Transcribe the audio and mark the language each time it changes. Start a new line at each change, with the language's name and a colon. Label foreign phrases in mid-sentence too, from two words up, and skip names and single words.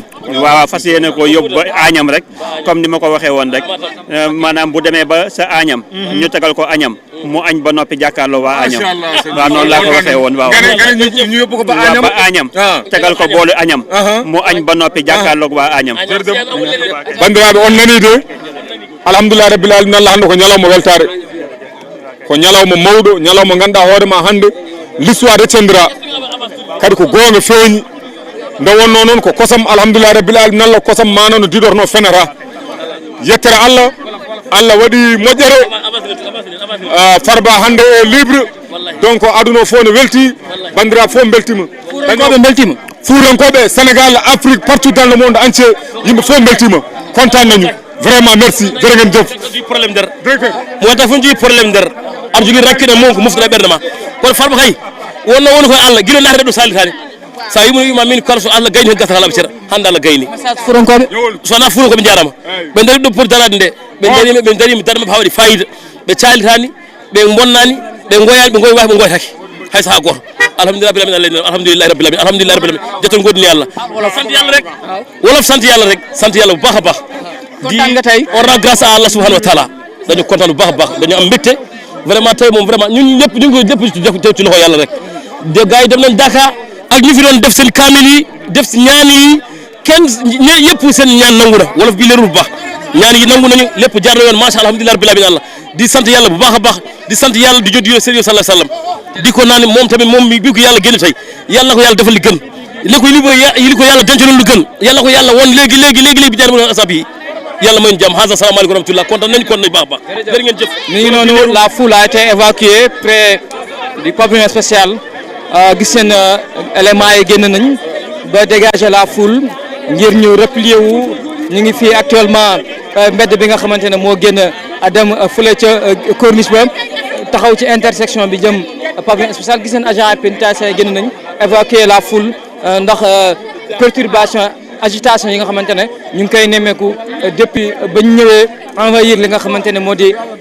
Wolof: waaw fas yéene ko yóbbu ba añam rek comme ni ma ko waxee woon rek maanaam bu demee ba sa añam. ñu tegal ko añam mu añ ba noppi jàkkaarloo waa añam. waaw noonu laa ko waxee woon waaw. ñu yóbbu ko ba añam tegal ko boolu añam. mu añ ba noppi jàkkaarloo waa añam.
Fula: bandiraɓe on nani de
Arabic: alhamdulillah rabbil alamin
Fula: Allah hande ko ñalawma weltare ko ñalawma mawɗo ñalawma ganduɗa hoore ma hande
French: l'histoire retiendra
Fula: kadi ko gonga feeñi nde wonno noon ko kosam
Arabic: alhamdulillah rabbil alamin
Fula: Allah kosam mana no diɗorno fenata yettere Allah waɗi moƴƴere Farba hande e libre donc aduna fof ne welti bandiraɓe fof beltima Fuurankoɓe Sénégal Afrique
French: partout dans le monde entier
Fula: yimɓe fof beltima
Wolof: kontaan nañu
French: vraiment merci
Wolof: jërë ngeen jëf
Fula: problème der mo tax fu ñu problème der am jogi rakkina mon ko mufta ɓerde ma kono Farba kay wonno woni koye Allah guila naatade ɗo salitani sa yima min kala so Allah gayni hen gasata alaɓe ceera hande Allah gayni Fuurankoɓe sowona Fuurankoɓe jarama ɓe dari ɗo pour darade nde ɓe darima darma ha waɗi fayida ɓe calitani ɓe bonnani ɓe goyani ɓe goyi wawi ɓe goytaki hay saha goto
Arabic: alhamdulillahi rabbil alamin
Fula: jetton godini Allah
Wolof: sant yalla rek wolof sant yalla bu baax a baax di
French: on rend grâce à Allah
Arabic: subhanahu wa taala
Wolof: dañu kontaan bu baax a baax dañu am mbégte vraiment tey moom vraiment ñun ñëpp ñu ngi ko ci loxo yàlla rek de gars yi dem nañ Dakar ak ñu fi doon def seen kaamil yi def si ñaan yi kenn yëpp seen ñaan nangu na wolof bi leerul bu baax ñaan yi nangu nañu lépp jaar na yoon
Arabic: macha Allah alhamdulillahi rabbil alamin
Wolof: Allah di sant yàlla bu baax a baax di sant yàlla di jot di sëriñ
Arabic: sallallahu alayhi wasallam
Wolof: di ko naan moom tamit moom bi ko yàlla génn tey yàlla na ko yàlla defal li gën li ko yàlla dencaloon lu gën yàlla ko yàlla won léegi bi jaar mo asab yi yàlla mooy jàmm hasa
Arabic: salaamaaleykum wa rahmatullah
Wolof: kontaan nañu kon nañu baax a baax jërë ngeen jëf ni noonu
French: la foule a été évacuée près du pavillon spécial
Wolof: gis seen éléments yi génn nañ ba
French: dégager la foule
Wolof: ngir ñu replier wu ñu ngi fii actuellement mbedd bi nga xamante ne moo génn dem fële ca corniche ba taxaw ci intersection bi jëm
French: pavillon spécial
Wolof: gis seen
French: agent pénitentiaire
Wolof: génn nañ
French: évacuer la foule
Wolof: ndax
French: perturbation agitation
Wolof: yi nga xamante ne ñu ngi koy nemmeeku depuis ba ñu ñëwee envahir li nga xamante ne moo di